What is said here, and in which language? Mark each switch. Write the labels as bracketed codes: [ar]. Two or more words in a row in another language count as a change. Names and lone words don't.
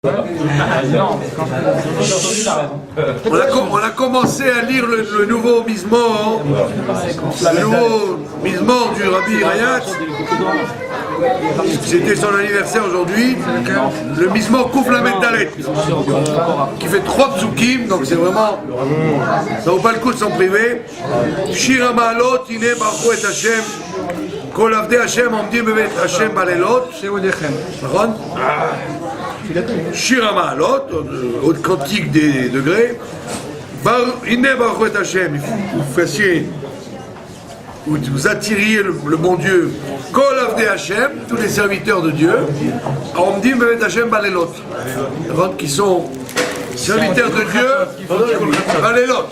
[fr] On a commencé à lire le nouveau Mizmor, du Rabbi Rayat. C'était son anniversaire aujourd'hui. [he] Le מזמור קוף למד דלת, [fr] qui fait 3 psukim, donc c'est vraiment, ça vaut pas le coup de s'en priver. [he] שיר המעלות, הנה ברכו את השם, כל עבדי השם, עומדים בבית השם בלילות. נכון? שיר המעלות, [fr] haute cantique des degrés. [he] הנה ברכו את השם, [fr] vous fassiez, vous attiriez le bon Dieu. [he] כל עבדי השם, [fr] tous les serviteurs de Dieu. [he] עומדים בבית השם בלילות, [fr] qui sont serviteurs de Dieu, Balelot.